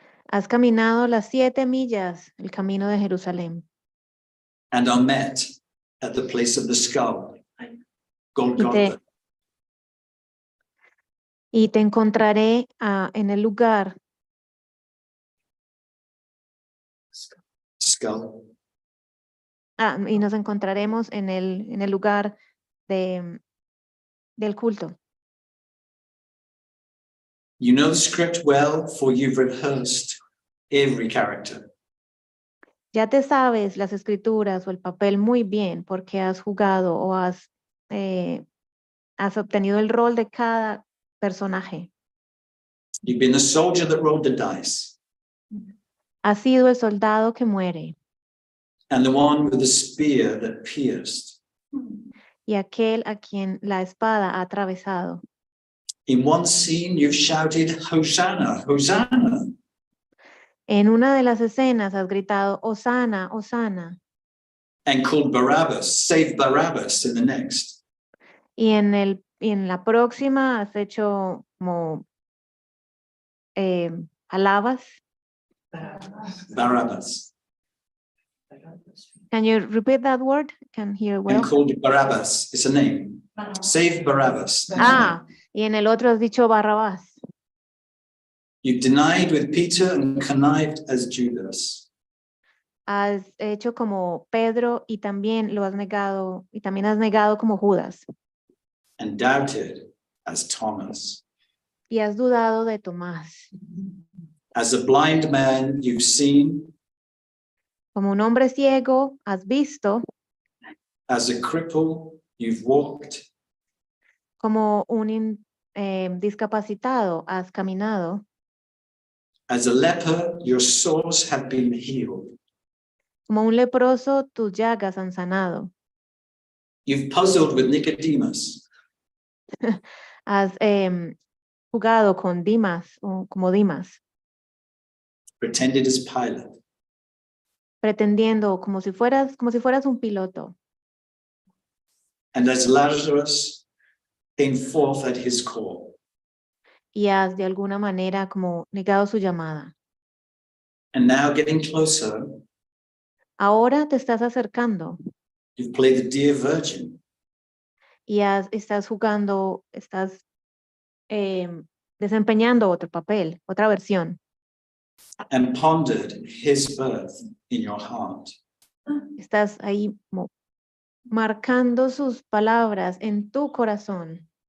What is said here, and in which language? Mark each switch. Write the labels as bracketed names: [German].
[Spanish] Has caminado las 7 millas, el camino de Jerusalén, [English] And are met at the place of the skull. Golgotha. [Spanish] y te encontraré en el lugar, [English] Skull. [Spanish] y nos encontraremos en el lugar del culto. [English] You know the script well, for you've rehearsed every character. [Spanish] Ya te sabes las escrituras o el papel muy bien porque has jugado o has obtenido el rol de cada personaje. [English] You've been the soldier that rolled the dice, [Spanish] Has sido el soldado que muere [English] and the one with the spear that pierced. [Spanish] y aquel a quien la espada ha atravesado. [English] In one scene, you've shouted, Hosanna, Hosanna. [Spanish] En una de las escenas has gritado, Hosana, Hosana. [English] And called Barabbas, save Barabbas in the next. [Spanish] Y en la próxima has hecho como alabas. [English] Barabbas. Can you repeat that word? Can hear well. And called Barabbas, it's a name. Save Barabbas. [Spanish] Y en el otro has dicho Barrabás. [English] You denied with Peter and connived as Judas. [Spanish] Has hecho como Pedro y también lo has negado, y también has negado como Judas. [English] And doubted as Thomas. [Spanish] Y has dudado de Tomás. [English] As a blind man, you've seen. [Spanish] Como un hombre ciego, has visto. [English] As a cripple, you've walked. [Spanish] Como un discapacitado, has caminado. [English] As a leper, your sores have been healed. [Spanish] Como un leproso, tus llagas han sanado. [English] You've puzzled with Nicodemus. [Spanish] Has jugado con Dimas, o como Dimas, [English] Pretended as Pilate. [Spanish] pretendiendo como si fueras un piloto. [English] And as Lazarus came forth at his call. [Spanish] y has de alguna manera como negado su llamada. [English] And now getting closer, [Spanish] Ahora te estás acercando [English] you've played the dear virgin. [Spanish] y estás jugando, estás desempeñando otro papel, otra versión. [English] And pondered his birth in your heart. [Spanish] Estás ahí marcando sus palabras en tu corazón.